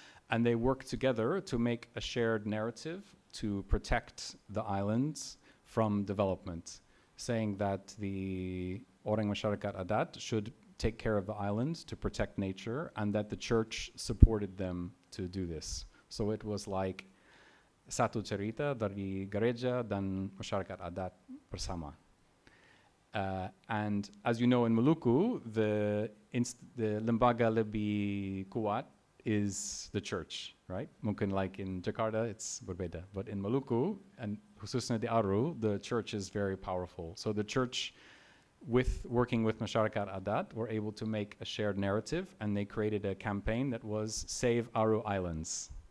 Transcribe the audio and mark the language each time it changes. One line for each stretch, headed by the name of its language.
English: And they worked together to make a shared narrative to protect the islands from development, saying that the orang masyarakat adat should take care of the islands to protect nature, and that the church supported them to do this. So it was like
Indonesian: satu cerita dari gereja dan masyarakat adat bersama.
English: And as you know, in Maluku, the
Indonesian: lembaga lebih kuat
English: is the church, right?
Indonesian: Mungkin
English: like in Jakarta, it's
Indonesian: berbeda.
English: But in Maluku, and
Indonesian: khususnya di
English: Aru, the church is very powerful. So the church, working with masyarakat adat, were able to make a shared narrative, and they created a campaign that was Save Aru Islands.